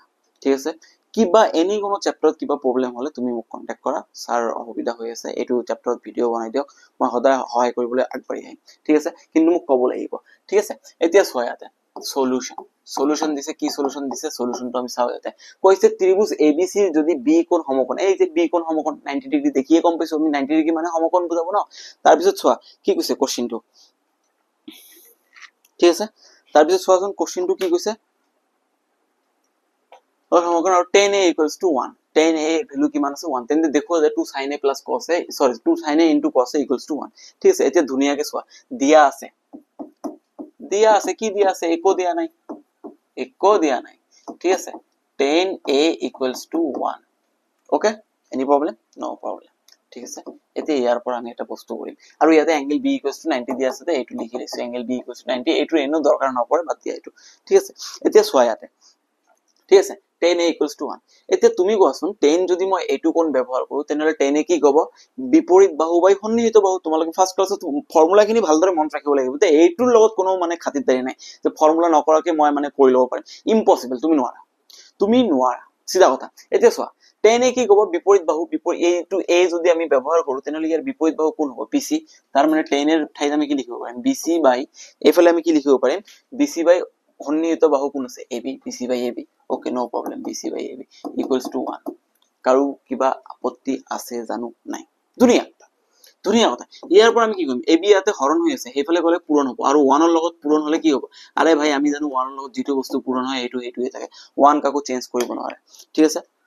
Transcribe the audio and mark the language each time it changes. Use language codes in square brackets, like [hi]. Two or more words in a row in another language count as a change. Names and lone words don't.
[as] ঠিক আছে কিবা এনি কোনো চ্যাপ্টাৰত কিবা প্ৰবলেম হলে তুমি মোক কন্টাক্ট কৰা স্যাৰ অসুবিধা হৈ আছে এটো চ্যাপ্টাৰত ভিডিও বনাই দিয়ক মই সদায় সহায় কৰিবলৈ আগবাঢ়ি আহিম ঠিক আছে কিন্তু মোক ক'ব লাগিব ঠিক আছে এতিয়া ছয়াতে সলিউশন দিছে কি সলিউশন দিছে সলিউশনটো আমি চাও ইয়াতে কৈছে ত্ৰিভুজ ABC যদি B কোণ সমকোণ এই যে B কোণ সমকোণ 90 ডিগ্ৰী দেখিয়ে কম পাইছো আমি 90 ডিগ্ৰী মানে সমকোণ বুজাব ন তাৰ পিছত চোৱা কি কৈছে কোশ্চেনটো ঠিক আছে তাৰ পিছত চোৱাচোন কোশ্চেনটো কি কৈছে [hi] और समकोण और [en] tan a equals to 1 tan a [as] ভ্যালু কিমান আছে 1 তেন্তে দেখো যে [en] 2 sin a plus cos a [as] সরি [en] 2 sin a into cos a equals to 1 [as] ঠিক আছে এতিয়া ধুনিয়াকে চোৱা দিয়া আছে কি দিয়া আছে একো দিয়া নাই ঠিক আছে [en] tan a equals to 1 okay any problem no problem [as] ঠিক আছে এতিয়া ইয়াৰ পৰা আমি এটা বস্তু কৰিম আৰু ইয়াতে [en] angle b equals to 90 [as] দিয়া আছে তে এটো লিখি লৈছো [en] angle b equals to 90 [as] এটো এনো দৰকাৰ নপৰে বাদ দিয়া এটো ঠিক আছে এতিয়া চোৱা ইয়াতে ঠিক আছে [en] tan a equals to 1 [as] এতিয়া তুমি কোৱাচোন tan যদি মই এইটো কোণ ব্যৱহাৰ কৰো তেনেহলে [en] tan a [as] কি ক'ব বিপৰীত বাহু বাই সন্নিহিত বাহু তোমালোকে ফাৰ্স্ট ক্লাছত ফৰ্মুলাখিনি ভালদৰে মনত ৰাখিব লাগিব তে এইটোৰ লগত কোনো মানে খাতিৰদাৰী নাই যে ফৰ্মুলা নকৰাকে মই মানে কৰি ল'ব পাৰিম ইম্পসিবল তুমি নোৱাৰা সিধা কথা এতিয়া চোৱা [en] tan a [as] কি ক'ব বিপৰীত বাহু বিপৰীত এইটো a যদি আমি ব্যৱহাৰ কৰো তেনেহলে ইয়াৰ বিপৰীত বাহু কোন হ'ব bc তাৰ মানে tan এর ঠাইত আমি কি লিখিব পাৰিম bc বাই এফালে আমি কি লিখিব পাৰিম bc বাই সন্নিহিত বাহু কোন আছে ab bc বাই ab [en] okay no problem bc by ab equals to 1 [as] কাৰো কিবা আপত্তি আছে জানো নাই ধুনিয়া কথা ইয়াৰ পৰা আমি কি কৰিম ab ইয়াতে হৰণ হৈ আছে হেফালে গলে পূৰণ হ'ব আৰু 1 ৰ লগত পূৰণ হলে কি হ'ব [hi] अरे भाई [as] আমি জানো 1 ৰ লগত যেটো বস্তু পূৰণ হয় এইটোৱে থাকে 1 কাকো চেঞ্জ কৰিব নোৱাৰে ঠিক আছে